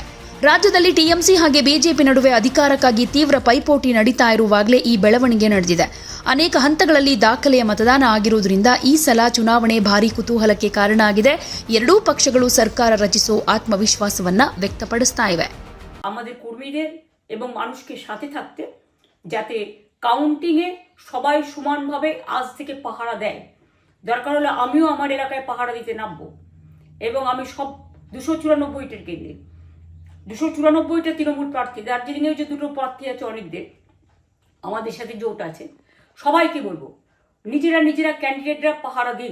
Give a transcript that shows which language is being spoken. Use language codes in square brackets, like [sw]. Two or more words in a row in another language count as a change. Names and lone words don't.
[kn] ರಾಜ್ಯದಲ್ಲಿ ಟಿಎಂಸಿ ಹಾಗೆ ಬಿಜೆಪಿ ನಡುವೆ ಅಧಿಕಾರಕ್ಕಾಗಿ ತೀವ್ರ ಪೈಪೋಟಿ ನಡೀತಾ ಇರುವಾಗಲೇ ಈ ಬೆಳವಣಿಗೆ ನಡೆದಿದೆ. ಅನೇಕ ಹಂತಗಳಲ್ಲಿ ದಾಖಲೆಯ ಮತದಾನ ಆಗಿರುವುದರಿಂದ ಈ ಸಲ ಚುನಾವಣೆ ಭಾರೀ ಕುತೂಹಲಕ್ಕೆ ಕಾರಣ ಆಗಿದೆ. ಎರಡೂ ಪಕ್ಷಗಳು ಸರ್ಕಾರ ರಚಿಸೋ ಆತ್ಮವಿಶ್ವಾಸವನ್ನ ವ್ಯಕ್ತಪಡಿಸ್ತಾ ಇವೆ. [bn] আমাদের কর্মীদের এবং মানুষকে সাথে থাকতে, যাতে কাউন্টিংয়ে সবাই সমানভাবে আজ থেকে পাহারা দেয়। দরকার হলে আমিও আমার এলাকায় পাহারা দিতে নামবো এবং আমি সব 294টা কেন্দ্রে 294টা তৃণমূল প্রার্থী, দার্জিলিংয়েও যে দুটো প্রার্থী আছে অনেকদের, আমাদের সাথে জোট আছে, সবাইকে বলবো নিজেরা ক্যান্ডিডেটরা পাহারা দিন।